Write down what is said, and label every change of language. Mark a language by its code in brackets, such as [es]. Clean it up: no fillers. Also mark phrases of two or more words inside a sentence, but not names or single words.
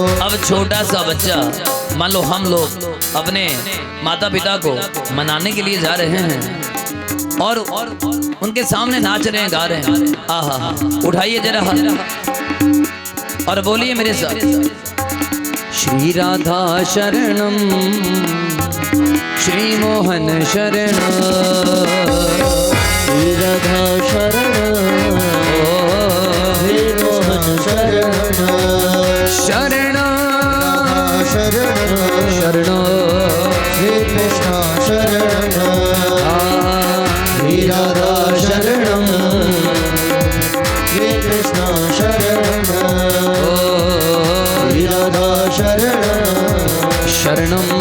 [hi] अब छोटा सा बच्चा, मान लो हम लोग अपने माता पिता को मनाने के लिए जा रहे हैं, और उनके सामने नाच रहे हैं, गा रहे हैं। आहा, उठाइए जरा हाथ और बोलिए मेरे साथ। [sa] श्री राधा शरणम, श्री मोहन शरणम, श्री राधा शरणं श्री मोहन शरणं, शरणम शरणं शरणम, श्री कृष्ण शरणं श्री राधा शरणं श्री कृष्ण शरणं श्री राधा शरणं शरणम